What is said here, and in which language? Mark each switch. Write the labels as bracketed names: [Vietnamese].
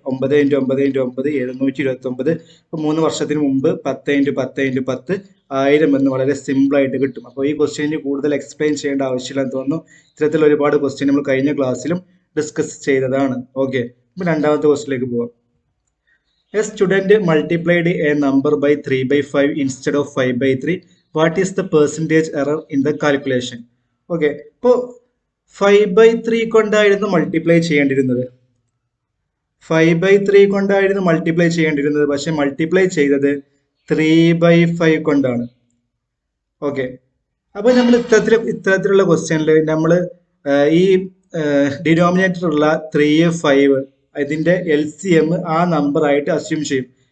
[Malayalam] 9 × 9 × 9 729. അപ്പോൾ 3 വർഷത്തിന് മുമ്പ് 10 × 10 × 10 1000 എന്ന് വളരെ സിമ്പിൾ ആയിട്ട് കിട്ടും. അപ്പോൾ ഈ ക്വസ്റ്റ്യന് കൂടുതൽ എക്സ്പ്ലെയിൻ ചെയ്യേണ്ട ആവശ്യമില്ലെന്ന് തോന്നുന്നു. ഇത്തരത്തിലുള്ള ഒരുപാട് ക്വസ്റ്റ്യൻ നമ്മൾ കഴിഞ്ഞ ക്ലാസ്സിലും ഡിസ്കസ് ചെയ്തതാണ്. ഓക്കെ, അപ്പോൾ രണ്ടാമത്തെ ക്വസ്റ്റ്യനിലേക്ക് പോവാം. [English] A student multiplied a number by 3/5 instead of 5/3. What is the percentage error in the calculation? [Malayalam] Okay, ഇപ്പോൾ 5/3 കൊണ്ടായിരുന്നു മൾട്ടിപ്ലൈ ചെയ്യേണ്ടിരുന്നത്. 5/3 കൊണ്ടായിരുന്നു മൾട്ടിപ്ലൈ ചെയ്യേണ്ടിരുന്നത്, പക്ഷെ മൾട്ടിപ്ലൈ ചെയ്തത് 3/5 കൊണ്ടാണ്. ഓക്കെ, അപ്പോൾ നമ്മൾ ഇത്തരത്തിലുള്ള ക്വസ്റ്റ്യനിൽ നമ്മൾ ഈ ഡിനോമിനേറ്ററുള്ള 3 5 ഇതിന്റെ LCM ആ നമ്പർ ആയിട്ട് അസ്യൂം ചെയ്യും.